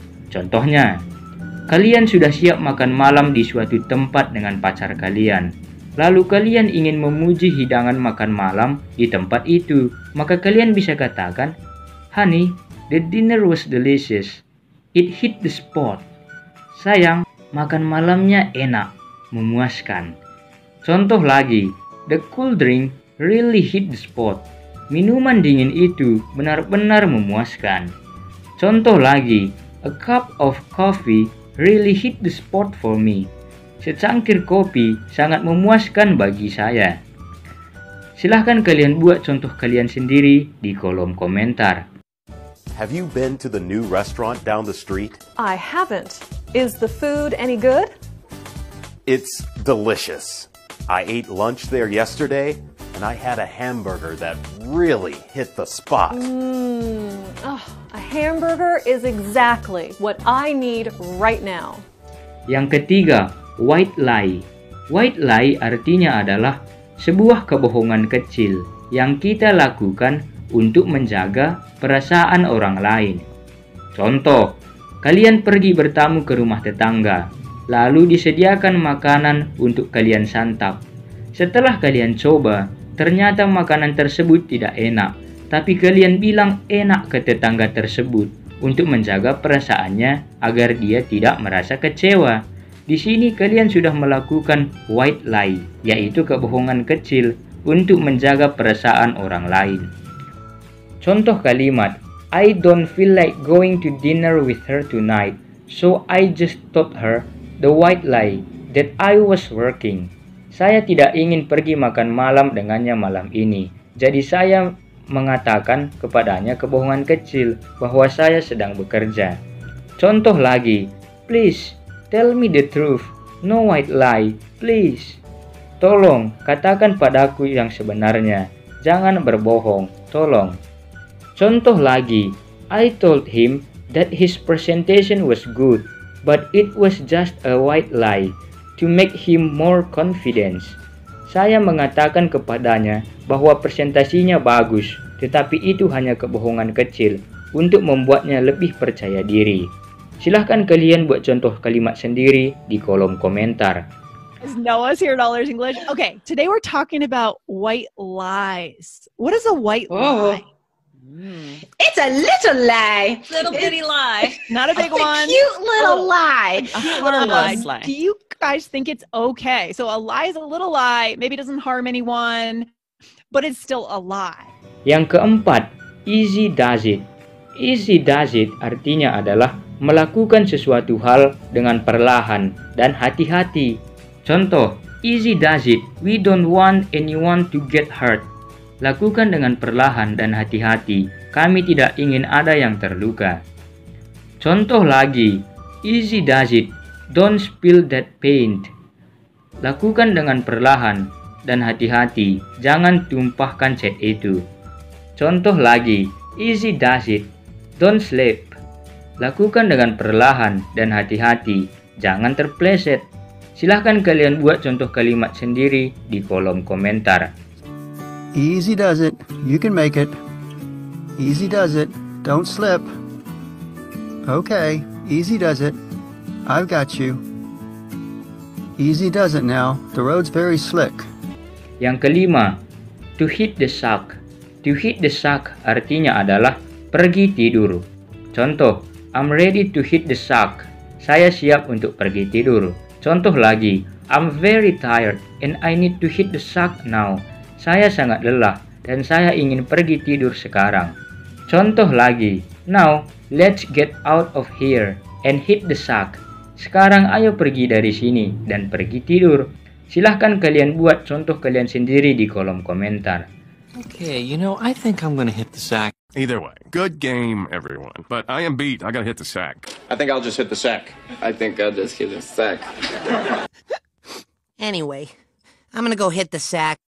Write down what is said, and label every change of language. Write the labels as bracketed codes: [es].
[id] Contohnya, kalian sudah siap makan malam di suatu tempat dengan pacar kalian. Lalu kalian ingin memuji hidangan makan malam di tempat itu, maka kalian bisa katakan, [en] "Honey, the dinner was delicious. It hit the spot." [id] Sayang, makan malamnya enak, memuaskan. Contoh lagi, [en] the cool drink really hit the spot. [id] Minuman dingin itu benar-benar memuaskan. Contoh lagi, [en] a cup of coffee really hit the spot for me. [id] Secangkir kopi sangat memuaskan bagi saya. Silahkan kalian buat contoh kalian sendiri di kolom komentar. [en] Have you been to the new restaurant down the street? I haven't. Is the food any good? It's delicious. I ate lunch there yesterday, and I had a hamburger that really hit the spot. A hamburger is exactly what I need right now. [id] Yang ketiga, white lie. White lie artinya adalah sebuah kebohongan kecil yang kita lakukan untuk menjaga perasaan orang lain. Contoh, kalian pergi bertamu ke rumah tetangga, lalu disediakan makanan untuk kalian santap. Setelah kalian coba, ternyata makanan tersebut tidak enak, tapi kalian bilang enak ke tetangga tersebut untuk menjaga perasaannya agar dia tidak merasa kecewa. Di sini kalian sudah melakukan white lie, yaitu kebohongan kecil untuk menjaga perasaan orang lain. Contoh kalimat, [en] I don't feel like going to dinner with her tonight, so I just told her the white lie that I was working. [id] Saya tidak ingin pergi makan malam dengannya malam ini, jadi saya mengatakan kepadanya kebohongan kecil bahwa saya sedang bekerja. Contoh lagi, [en] please tell me the truth, no white lie, please. [id] Tolong katakan padaku yang sebenarnya, jangan berbohong, tolong. Contoh lagi, [en] I told him that his presentation was good, but it was just a white lie to make him more confident. [id] Saya mengatakan kepadanya bahwa presentasinya bagus, tetapi itu hanya kebohongan kecil untuk membuatnya lebih percaya diri. Silahkan kalian buat contoh kalimat sendiri di kolom komentar. [en] Noah's here at All Ears English. Okay, today we're talking about white lies. What is a white lie? It's a little lie. Little bitty lie. Not a big It's one. a cute little lie. A harmless lie. Do you guys think it's okay? So a lie is a little lie. Maybe it doesn't harm anyone, but it's still a lie. [id] Yang keempat, easy does it. Easy does it artinya adalah melakukan sesuatu hal dengan perlahan dan hati-hati. Contoh, [en] easy does it. We don't want anyone to get hurt. [id] Lakukan dengan perlahan dan hati-hati. Kami tidak ingin ada yang terluka. Contoh lagi, [en] easy does it. Don't spill that paint. [id] Lakukan dengan perlahan dan hati-hati. Jangan tumpahkan cat itu. Contoh lagi, [en] easy does it. Don't slip. [id] Lakukan dengan perlahan dan hati-hati. Jangan terpleset. Silahkan kalian buat contoh kalimat sendiri di kolom komentar. [en] Easy does it. You can make it. Easy does it. Don't slip. Okay, easy does it. I've got you. Easy does it now. The road's very slick. [id] Yang kelima, to hit the sack. To hit the sack artinya adalah pergi tidur. Contoh, [en] I'm ready to hit the sack. [id] Saya siap untuk pergi tidur. Contoh lagi, [en] I'm very tired and I need to hit the sack now. [id] Saya sangat lelah dan saya ingin pergi tidur sekarang. Contoh lagi, [en] now let's get out of here and hit the sack. [id] Sekarang ayo pergi dari sini dan pergi tidur. Silahkan kalian buat contoh kalian sendiri di kolom komentar. [en] Okay, I think I'm gonna hit the sack. Either way, good game, everyone. But I am beat. I gotta hit the sack. I think I'll just hit the sack. I think I'll just hit the sack. Anyway, I'm gonna go hit the sack.